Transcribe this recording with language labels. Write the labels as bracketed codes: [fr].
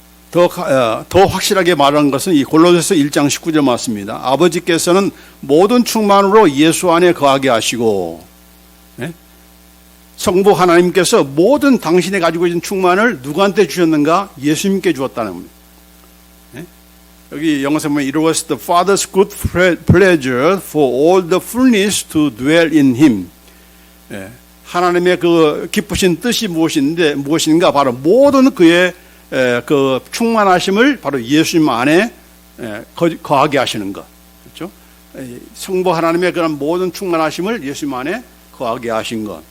[ko] 더 확실하게 말하는 것은 이 골로새서 1장 19절 말씀입니다. 아버지께서는 모든 충만으로 예수 안에 거하게 하시고 성부 하나님께서 모든 당신이 가지고 있는 충만을 누구한테 주셨는가? 예수님께 주었다는 겁니다. 여기 영어에서 보면 [en] It was the Father's good pleasure for all the fullness to dwell in Him. [ko] 하나님의 그 기쁘신 뜻이 무엇인가? 바로 모든 그의 그 충만하심을 바로 예수님 안에 거하게 하시는 것. 그렇죠? 성부 하나님의 그런 모든 충만하심을 예수님 안에 거하게 하신 것.